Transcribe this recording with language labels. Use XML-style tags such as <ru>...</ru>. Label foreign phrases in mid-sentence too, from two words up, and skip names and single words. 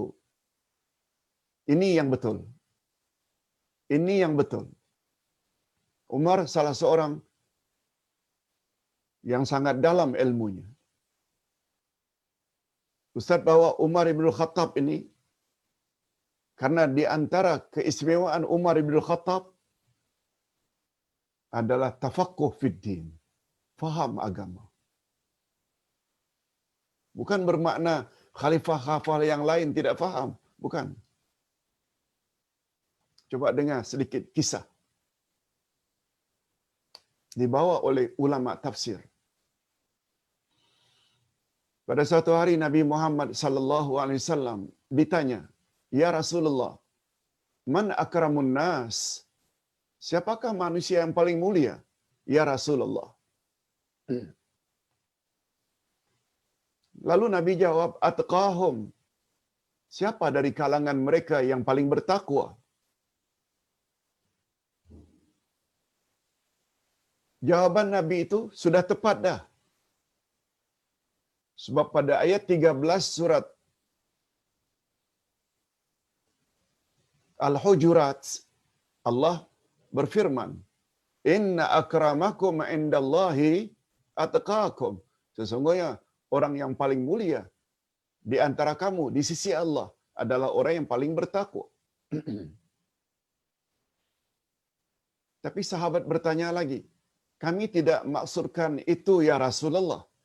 <ms>Ini yang betul. Ini yang betul. Umar salah seorang yang sangat dalam ilmunya. Ustaz bawa Umar ibn Khattab ini karena di antara keistimewaan Umar ibn Khattab adalah</ms> <ar>تفقه في الدين,</ar> <ms>faham agama. Bukan bermakna khalifah-khalifah yang lain tidak faham, bukan. Coba dengar sedikit kisah dibawa oleh ulama tafsir. Pada suatu hari Nabi Muhammad</ms> <ar>صلى الله عليه وسلم</ar> <ms>ditanya,</ms> <ar>"يا رسول الله من أكرم الناس?"</ar> <ms>Siapakah manusia yang paling mulia?</ms> <ar>يا رسول الله.</ar> <ms>Lalu Nabi jawab, atqahum. Siapa dari kalangan mereka yang paling bertakwa? Jawaban Nabi itu sudah tepat dah. Sebab pada ayat 13 surat Al-Hujurat, Allah berfirman,</ms> <ar>"إن أكرمكم عند الله أتقاكم."</ar> <ms>Sesungguhnya orang yang paling mulia di antara kamu di sisi Allah adalah orang yang paling bertakwa. Tapi sahabat bertanya lagi, "Kami tidak maksudkan itu</ms> <ar>يا رسول الله.</ar>